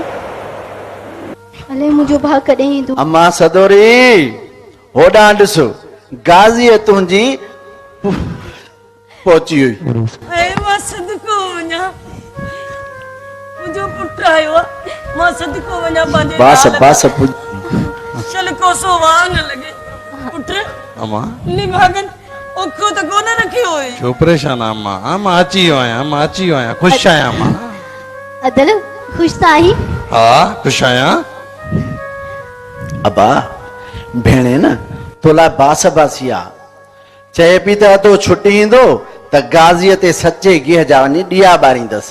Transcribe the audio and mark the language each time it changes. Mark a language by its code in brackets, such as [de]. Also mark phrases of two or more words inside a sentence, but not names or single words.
[sd] अलाए मुंहिंजो भाउ कॾहिं ईंदो। अम्मा सदोरी होॾां ॾिसो गाज़ीअ तुंहिंजी पहुची हुई। ऐ मां सदको वञा, मुंहिंजो पुटु आयो आहे, मां सदको वञा पंहिंजे बस लाल बस चल कोसो वाह न लॻे पुटु अम्मा निभागन ओखो त कोन रखियो हुई। छो परेशान आहे अम्मा? मां अची वियो आहियां, मां अची वियो आहियां, ख़ुशि आहियां मां। अदल ख़ुशि त आहीं? हा ख़ुशि आहियां। अबा भेणे न तोला बास बासी आ, चए पई त तो छुटी ईंदो त गाज़ीअ ते सचे गिह जा वञी ॾिया ॿारींदसि।